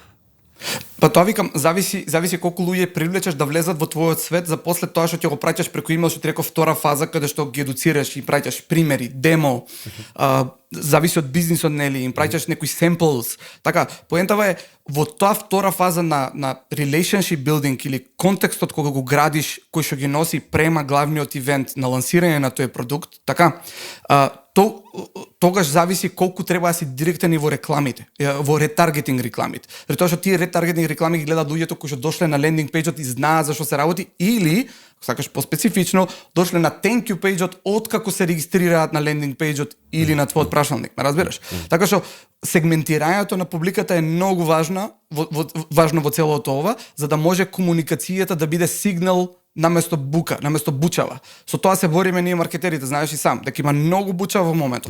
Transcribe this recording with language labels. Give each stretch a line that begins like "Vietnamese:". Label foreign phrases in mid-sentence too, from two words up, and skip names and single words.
Macedonian: Па тоа викам, зависи колку луѓе привлечеш да влезат во твојот свет, за после тоа што ќе го праќаш преку имейл, што ти реков втора фаза каде што ги едуцираш и праќаш примери, демо, зависи од бизнисот, нели, им праќаш некои samples. Така, поентава е во тоа втора фаза на
English: relationship building
Macedonian: или контекстот кога го градиш, кој што ги носи према главниот ивент на лансирање на тој продукт, така, тогаш зависи колку треба да си директен и во рекламите, во ретаргетинг рекламите. Затоа тоа што тие ретаргетинг реклами ги гледаат луѓето кои што дошле на лендинг пејџот и знаат за што се работи, или, сакаш поспецифично, дошле на
English: thank you
Macedonian: пејџот откако се регистрираат на лендинг пејџот или на твојот прашалник, ме разбираш? Така што сегментирањето на публиката е многу важно во целото ова, за да може комуникацијата да биде сигнал наместо бука, наместо бучава. Со тоа се бориме ние маркетерите, знаеш и сам, дека има многу бучава во моментот.